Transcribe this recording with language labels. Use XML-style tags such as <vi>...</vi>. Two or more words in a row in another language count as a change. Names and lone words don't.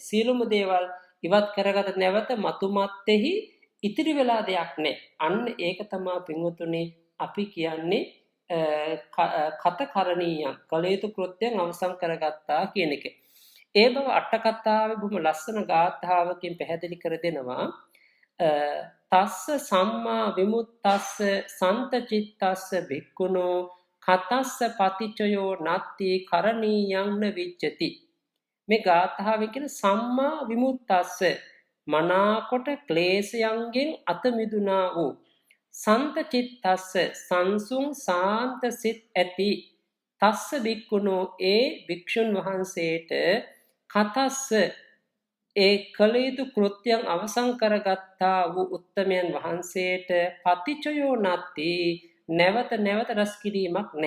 <si>සියලුම දේවල් ඉවත් කරගත නැවත මතුමත්ෙහි ඉතිරි වෙලා දෙයක් නැහැ. අන්න ඒක තමයි පින්වතුනි අපි කියන්නේ කතකරණීයම් කළ යුතු කෘත්‍යයන් අවසන් කරගත්තා කියන එක. ඒ බව අට කතාවේ බොහොම ලස්සන ගාථාවකින් පැහැදිලි කර දෙනවා.</si> <pi>තස්ස සම්මා විමුක්තස්ස සන්තචිත්තස්ස භික්ඛුනෝ කතස්ස පටිච්චයෝ නත්ති කරණීයං න විච්ඡති.</pi> <si>මේ ගාථාවේ කියන</si> <pi>සම්මා විමුක්තස්ස</pi> <si>මනාකොට ක්ලේශයන්ගෙන් අත මිදුණා වූ සන්තචිත්තස්ස සංසුන් සාන්ත සිත් ඇති</si> <pi>තස්ස භික්ඛුනෝ</pi> <si>ඒ භික්ෂුන් වහන්සේට කතස්ස ඒ කළ යුතු කෘත්‍යයන් අවසන් කරගත්තා වූ උත්තමයන් වහන්සේට පටිච්චයෝ නැති නැවත නැවත රැස් කිරීමක් නැහැ.</si>